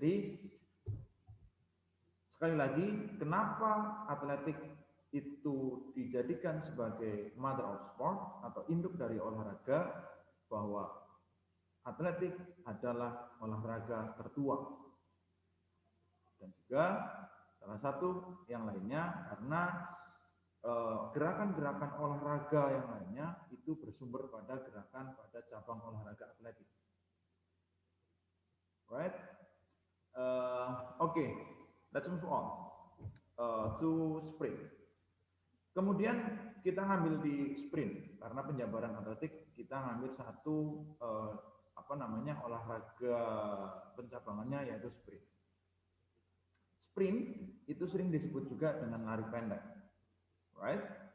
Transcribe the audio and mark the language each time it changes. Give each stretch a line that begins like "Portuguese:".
Indonesian: Jadi sekali lagi, kenapa atletik itu dijadikan sebagai
English: mother of sport
Indonesian: atau induk dari olahraga, bahwa atletik adalah olahraga tertua. Dan juga salah satu yang lainnya karena gerakan-gerakan olahraga yang lainnya itu bersumber pada gerakan pada cabang olahraga atletik.
English: Right? Okay, let's move on to sprint.
Indonesian: Kemudian kita ngambil di sprint karena penjabaran atletik kita ngambil satu olahraga pencabangannya yaitu sprint. Sprint itu sering disebut juga dengan lari pendek, right?